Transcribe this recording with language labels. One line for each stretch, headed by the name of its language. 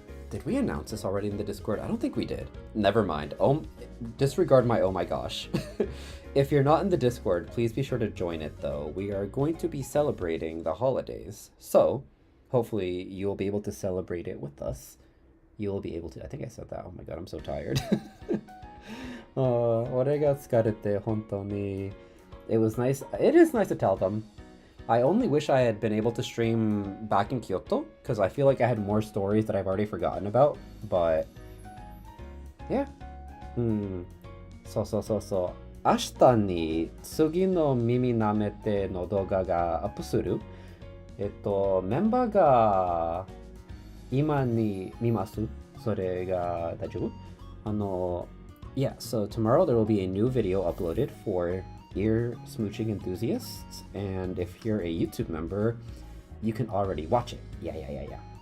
English: Did we announce this already in the Discord? I don't think we did. Never mind. Disregard my oh my gosh. If you're not in the Discord, please be sure to join it though. We are going to be celebrating the holidays. So, hopefully you'll be able to celebrate it with us. You'll be able to, I think I said that. Oh my god, I'm so tired.
Japanese: 俺が疲れて本当に
English: It was nice. It is nice to tell them. I only wish I had been able to stream back in Kyoto because I feel like I had more stories that I've already forgotten about. But yeah.
Japanese: そう。明日に次の耳舐めての動画がアップする。メンバーが今に見ます。それが大丈夫？
English: Yeah, so tomorrow there will be a new video uploaded for ear smooching enthusiasts, and if you're a YouTube member, you can already watch it. Yeah.